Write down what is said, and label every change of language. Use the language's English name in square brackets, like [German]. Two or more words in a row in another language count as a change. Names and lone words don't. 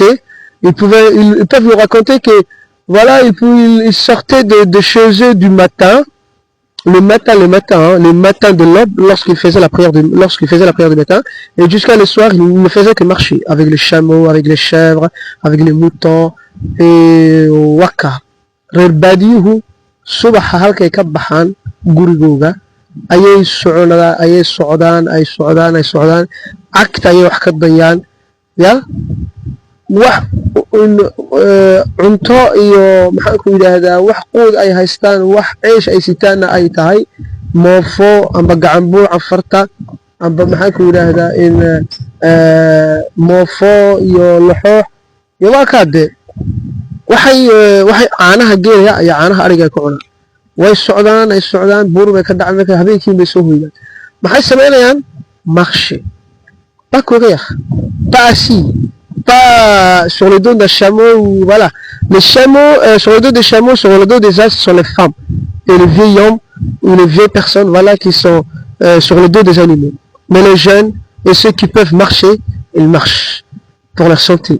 [French] Ils peuvent nous raconter que voilà, ils sortaient de chez eux du matin. Le matin de l'aube, lorsqu'il faisait la prière du matin, et jusqu'à le soir, il ne faisait que marcher avec les chameaux, avec les chèvres, avec les moutons, et waka. [Somali] Rerbadihu, subaha halkay ka baxaan gurigooga, ayay socdaan, cagta ayay wax ka dayaan, ya, wax cunto iyo maxaan ku yidhaahdaa wax quud ay haystaan, wax ceesh ay sitaanna ay tahay moofo amba gacan buuca farta amba maxaan ku yidhaahdaa in moofo iyo laxoox iyo waa kaade waxay caanaha geelaya iyo caanaha ariga ka cunaan. Way socdaan buur bay ka dhacaan, habeenkii bay soo hoydaan. Maxay samaynayaan? [French] Marché. Pas courir, pas assis, pas sur le dos d'un chameau, ou voilà. Les chameaux, sur le dos des chameaux, sur le dos des ânes, ce sont les femmes et les vieils hommes ou les vieilles personnes, voilà, qui sont sur le dos des animaux. Mais les jeunes et ceux qui peuvent marcher, ils marchent pour leur santé.